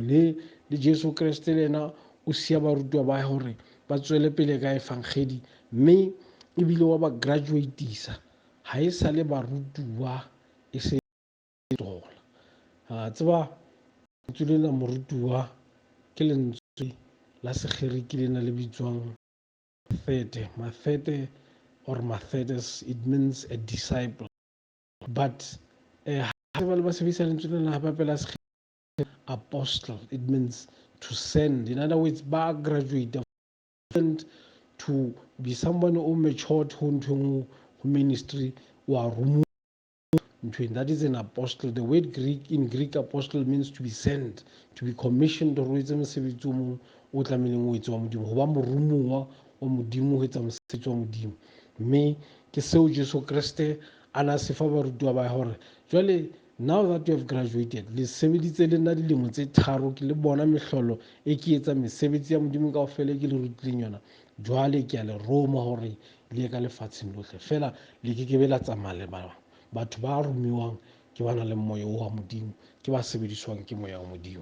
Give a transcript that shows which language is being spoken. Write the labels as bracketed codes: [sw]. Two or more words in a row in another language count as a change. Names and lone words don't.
[st] Le Jesu Kriste le yena o siya barutiwa ba hae hore ba tswele pele ka efangeli, mme ebile wa ba graduate-isa, ha e sa le barutuwa, e se tola. Tseba lentswe lena morutuwa ke lentswe la sekgeriki lena le bitswang Mathete or Mathetes. [en] It means a disciple, but [st] ha ba le ba sebedisa lentswe lena hape la apostle, [en] it means to send. In other words, ba graduate to be someone who matured who ministry [st] wa rumu. [en] That is an apostle. The word in Greek apostle means to be sent, to be commissioned, [st] or etsa mosebetsi o mong o tlameileng o etse wa Modimo, ho ba morumuwa wa Modimo ho etsa mosebetsi wa Modimo. Mme ke seo Jesu Kriste a na se fa barutiwa ba hore jwale, [en] now that you have graduated, [st] le sebeditse le nna dilemo tse 3 ke le bona mehlolo e ke etsa mesebetsi ya Modimo kaofela ke le rutileng yona, jwale ke a le roma hore le ka lefatsheng lohle, fela le ke be la tsamaya le batho ba romiwang ke bana le moya wa Modimo, ke ba sebediswang ke moya wa Modimo.